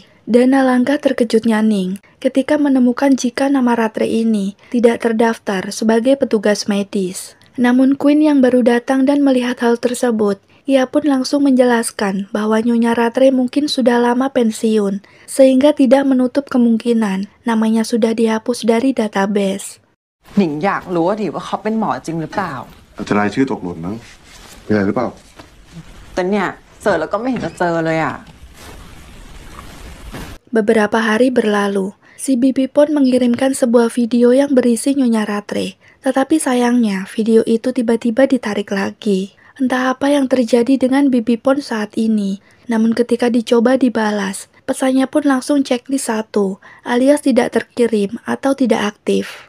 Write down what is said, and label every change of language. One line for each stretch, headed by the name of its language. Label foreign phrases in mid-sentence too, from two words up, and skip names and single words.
Indonesian: Dan alangkah terkejutnya Ning ketika menemukan jika nama Rattray ini tidak terdaftar sebagai petugas medis. Namun Queen yang baru datang dan melihat hal tersebut, ia pun langsung menjelaskan bahwa Nyonya Rattray mungkin sudah lama pensiun, sehingga tidak menutup kemungkinan namanya sudah dihapus dari database.
Thai: หนิงอยากรู้ว่าเขาเป็นหมอจริงหรือเปล่า อาจจะรายชื่อตกหล่นมั้งมีอะไรหรือเปล่า แต่เนี่ยเสิร์ชแล้วก็ไม่เห็นจะเจอเลยอ่ะ
Indonesian: Beberapa hari berlalu, si Bibi Pon mengirimkan sebuah video yang berisi Nyonya Rattray. Tetapi sayangnya, video itu tiba-tiba ditarik lagi. Entah apa yang terjadi dengan Bibi Pon saat ini. Namun ketika dicoba dibalas, pesannya pun langsung checklist 1, alias tidak terkirim atau tidak aktif.